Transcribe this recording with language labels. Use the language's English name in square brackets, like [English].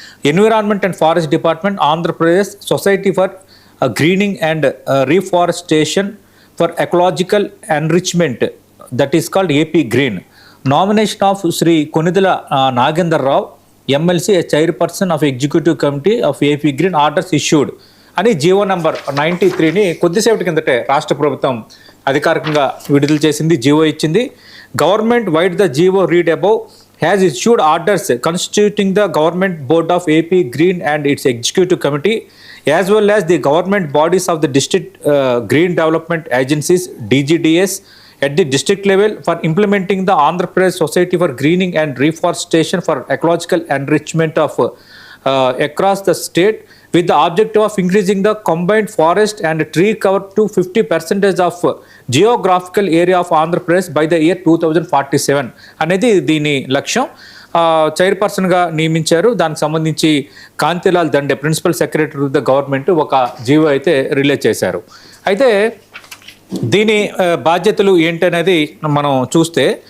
[English] Environment and forest department, Andhra Pradesh society for greening and reforestation for ecological enrichment, that is called AP green. Nomination of Shri Konidela Nagender Rao MLC chairperson of executive committee of AP green orders issued [Telugu] అని GO number 93ని కొద్దిసేపటి కిందటే రాష్ట్ర ప్రభుత్వం అధికారికంగా విడుదల చేసింది, GO ఇచ్చింది. [English] government vide the GO read above has issued orders constituting the government board of AP Green and its executive committee as well as the government bodies of the district green development agencies DGDS at the district level for implementing the Andhra Pradesh Society for Greening and Reforestation for Ecological Enrichment of across the state with the objective of increasing the combined forest and tree cover to 50% of geographical area of Andhra Pradesh by the year 2047 [Telugu] అనేది దీని లక్ష్యం. చైర్పర్సన్గా నియమించారు. దానికి సంబంధించి Kantilal Dande [English] principal secretary of the government [Telugu] ఒక GO అయితే release చేశారు. అయితే దీని బాధ్యతలు ఏంటనేది మనం చూస్తే